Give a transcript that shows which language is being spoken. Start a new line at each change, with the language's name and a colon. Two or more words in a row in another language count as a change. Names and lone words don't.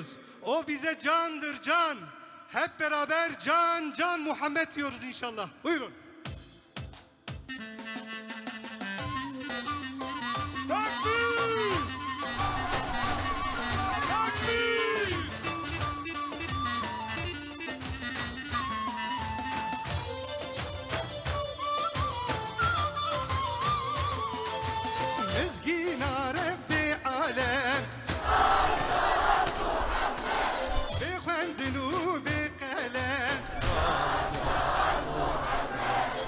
Turkish: O bize candır can. Hep beraber can can Muhammed diyoruz inşallah. Buyurun. Tekbir! Tekbir!
Kurdish: Mezgin aref bi alem bi xwendin û bi qelem